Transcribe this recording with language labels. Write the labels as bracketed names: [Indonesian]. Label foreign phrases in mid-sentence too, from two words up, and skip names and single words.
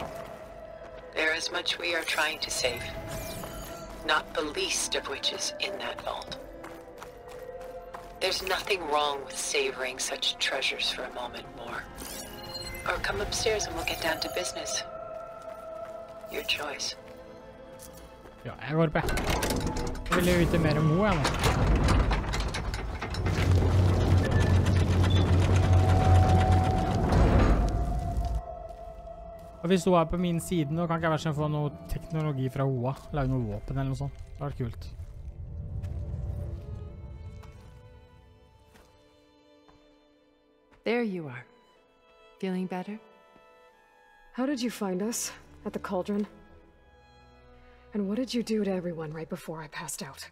[English] There is much we are trying to save. Not the least of which is in that vault. There's nothing wrong with savoring such treasures for a moment more. Or come upstairs and we'll get down to business. Your choice. [Norwegian] Ja, jeg går på. Jeg vil jo vite mer om henne, jeg nå. Og hvis hun er på min side nå, kan ikke jeg være sånn få noe teknologi fra henne. Lage noe våpen eller noe sånt. Det hadde vært kult. [English] There you are. Feeling better? How did you find us? At the cauldron? And what did you do to everyone right before I passed out?